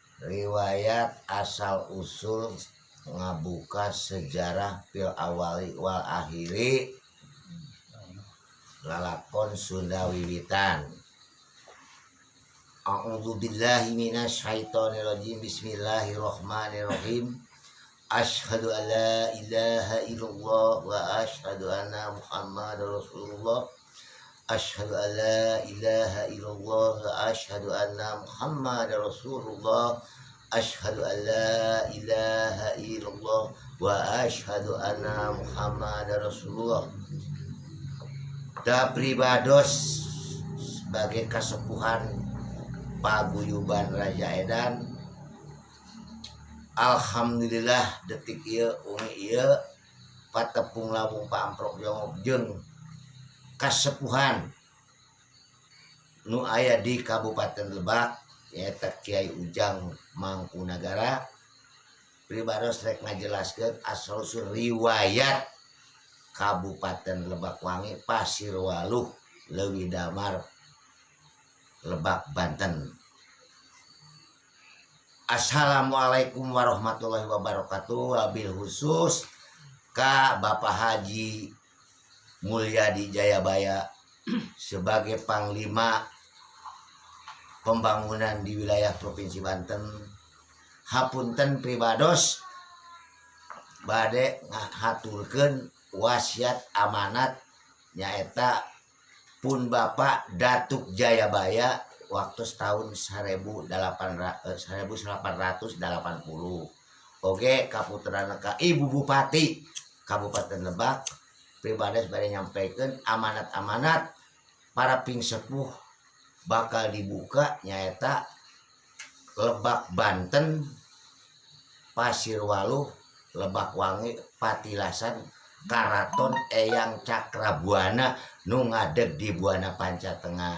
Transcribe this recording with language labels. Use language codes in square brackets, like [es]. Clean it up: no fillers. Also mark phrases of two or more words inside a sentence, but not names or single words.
[su] riwayat asal usul ngabuka sejarah [ar] في الأول والآخر [su] lalakon Sunda wiwitan. [ar] أعوذ بالله من الشيطان الرجيم. بسم الله الرحمن الرحيم أشهد أن لا إله إلا الله وأشهد أن محمدا رسول الله. أشهد أن لا إله إلا الله وأشهد أن محمدا رسول الله. أشهد أن لا إله إلا الله وأشهد أن محمدا رسول الله. [su] Da pribados sebagai kasepuhan paguyuban Raja Edan. Alhamdulillah detik ieu umi ieu patepung labung paamprok jongok jeung kasepuhan nu aya di Kabupaten Lebak nyaeta Kiai Ujang Mangkunagara. Pribados rek ngajelaskeun asal usul riwayat Kabupaten Lebak Wangi Pasirwaluh Leuwi Damar Lebak Banten. [ar] السلام عليكم ورحمة الله وبركاته. وبالخصوص [id] ka Bapak Haji Mulyadi Jayabaya sebagai Panglima Pembangunan di wilayah Provinsi Banten. [su] Hapunten pribados bade ngahaturkeun wasiat amanat nyaeta pun Bapak Datuk Jayabaya waktu tahun 1880. Oke, kaputerana ka Ibu Bupati Kabupaten Lebak pribadi bade nyampaikan amanat-amanat para pingsepuh bakal dibuka nyaeta Lebak Banten, Pasirwaluh, Lebak Wangi, Patilasan, Karaton, Eyang Cakrabuana nu ngadeg di Buana Panca Tengah.